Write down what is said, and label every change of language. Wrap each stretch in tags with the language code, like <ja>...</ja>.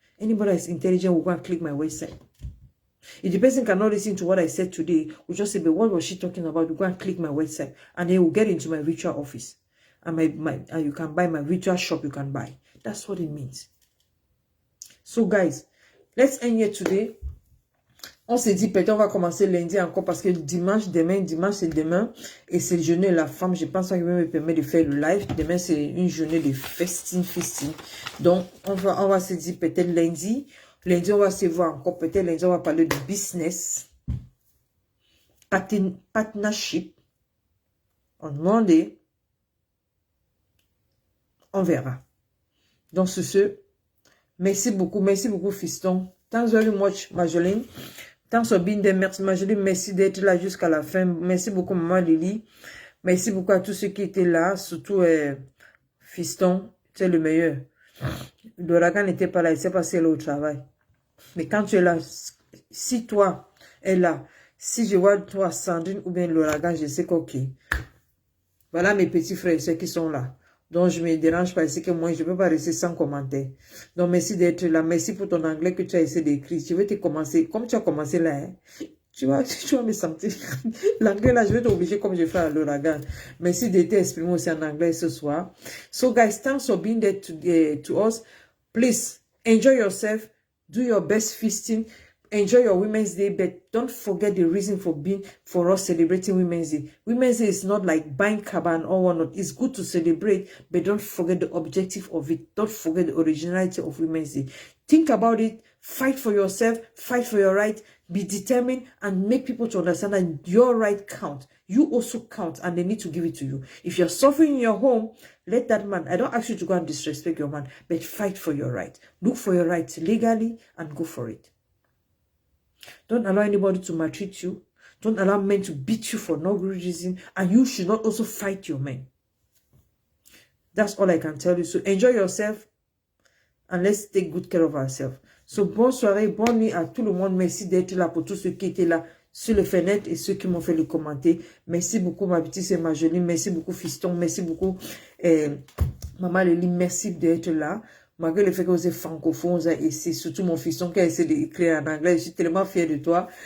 <en>Anybody that's intelligent will go and click my website. If the person cannot listen to what I said today, will just say, but what was she talking about? You go and click my website, and they will get into my virtual office. And you can buy my virtual shop, you can buy. That's what it means. So guys, let's end here today.</en> <fr>On s'est dit, peut-être on va commencer lundi encore parce que dimanche c'est demain. Et c'est le journée de la femme. Je pense qu'il va me permettre de faire le live. Demain, c'est une journée de festin. Donc, on va se dire peut-être lundi. Lundi, on va se voir encore. Peut-être lundi, on va parler de business. Partnership.</fr> <en>On Monday.</en> <fr>On verra. Donc, sur ce, merci beaucoup, fiston.</fr> <en>Thanks very much, Marjolaine. Thanks for being there, merci, Marjolaine.</en> <fr>Merci d'être là jusqu'à la fin. Merci beaucoup, maman Lily. Merci beaucoup à tous ceux qui étaient là, surtout fiston, c'est le meilleur. L'ouragan n'était pas là, il s'est passé là au travail. Mais quand tu es là, si toi es là, si je vois toi, Sandrine ou bien l'ouragan, je sais qu'ok. Voilà mes petits frères et ceux qui sont là. Donc, je ne me dérange pas, c'est que moi, je ne peux pas rester sans commentaire. Donc, merci d'être là. Merci pour ton anglais que tu as essayé d'écrire. Je vais te commencer, comme tu as commencé là, hein, tu vas me sentir. L'anglais là, je vais t'obliger comme je fais à l'ouragan. Merci d'être exprimé aussi en anglais ce soir.</fr> <en>So, guys, thanks for being there to us. Please, enjoy yourself. Do your best feasting. Enjoy your Women's Day, but don't forget the reason for us celebrating Women's Day. Women's Day is not like buying caban or whatnot. It's good to celebrate, but don't forget the objective of it. Don't forget the originality of Women's Day. Think about it. Fight for yourself. Fight for your right. Be determined and make people to understand that your right count. You also count, and they need to give it to you. If you're suffering in your home, let that man, I don't ask you to go and disrespect your man, but fight for your right. Look for your rights legally and go for it. Don't allow anybody to maltreat you. Don't allow men to beat you for no good reason. And you should not also fight your men. That's all I can tell you. So enjoy yourself and let's take good care of ourselves.</en> <fr>So bonne soirée, bonne nuit à tout le monde. Merci d'être là pour tous ceux qui étaient là sur les fenêtres et ceux qui m'ont fait le commenter. Merci beaucoup ma petite sœur Marjolaine. Merci beaucoup fiston. Merci beaucoup maman Lily. Merci d'être là. Malgré le fait que vous êtes francophone, et c'est surtout mon fiston qui a essayé d'écrire en anglais. Je suis tellement fière de toi.</fr>